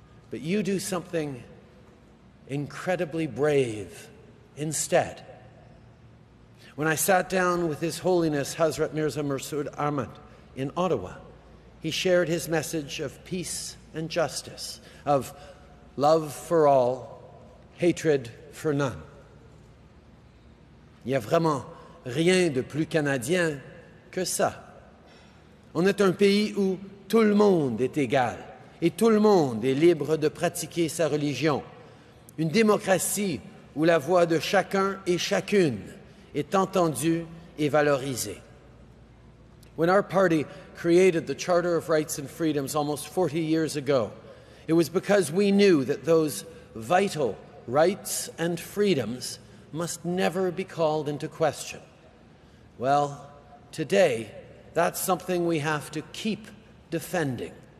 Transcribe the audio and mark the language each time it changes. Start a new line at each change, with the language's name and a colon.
English: But you do something incredibly brave instead. When I sat down with His Holiness Hazrat Mirza Masroor Ahmad in Ottawa, he shared his message of peace and justice, of love for all, hatred for none.
French: Il n'y a vraiment rien de plus canadien que ça. On est un pays où tout le monde est égal et tout le monde est libre de pratiquer sa religion. Une démocratie où la voix de chacun et chacune est entendue et valorisée.
English: When our party created the Charter of Rights and Freedoms almost 40 years ago, it was because we knew that those vital rights and freedoms must never be called into question. Well, today, that's something we have to keep defending.